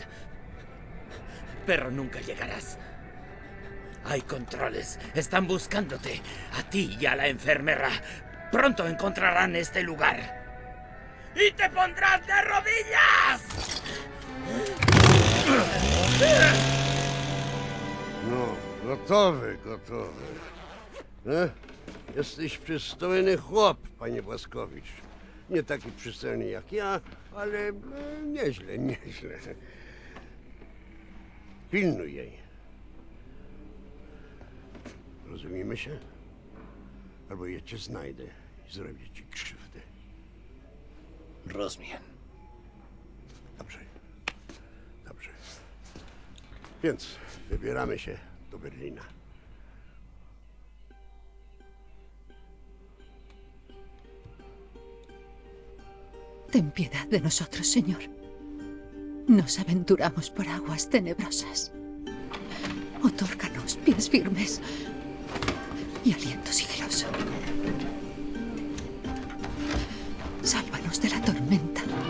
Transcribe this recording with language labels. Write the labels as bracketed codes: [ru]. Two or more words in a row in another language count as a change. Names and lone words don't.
[es] Pero nunca llegarás. Hay controles. Están buscándote. A ti y a la enfermera. Pronto encontrarán este lugar. ¡Y te pondrás de rodillas! No, [pl] gotowy. Jesteś przystojny chłop, panie Błaskowicz. Nie taki przystojny jak ja, ale nieźle. Pilnuj jej. Rozumiemy się? Albo ja cię znajdę i zrobię ci krzywdę. Rozumiem. Dobrze. Więc wybieramy się do Berlina. [es] Ten piedad de nosotros, Señor. Nos aventuramos por aguas tenebrosas. Otórganos pies firmes y aliento sigiloso. Sálvanos de la tormenta.